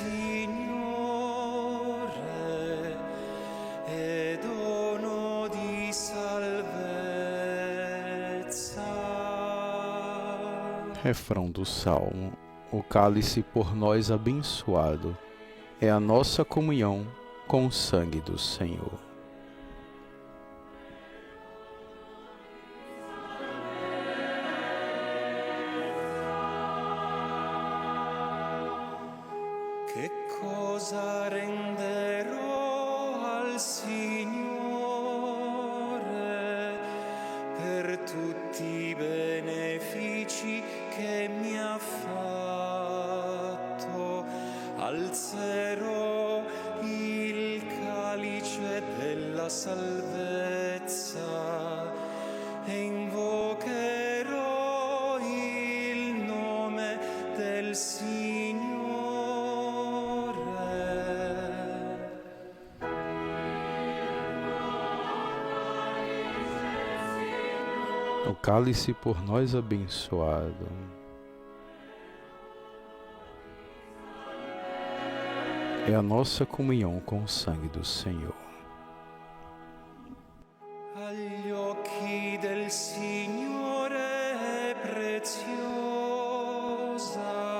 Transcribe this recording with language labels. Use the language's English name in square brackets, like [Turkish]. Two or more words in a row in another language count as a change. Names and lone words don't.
[Italian] Signore, è dono di salvezza. [Portuguese] Refrão do Salmo. O cálice por nós abençoado é a nossa comunhão com o sangue do Senhor. [Italian] Che cosa renderò al Signore per tutti i benefici che mi ha fatto? Alzerò il calice della salvezza e invocherò il nome del Signore. [Portuguese] O cálice por nós abençoado é a nossa comunhão com o sangue do Senhor. [Italian] Agli occhi del Signore è preziosa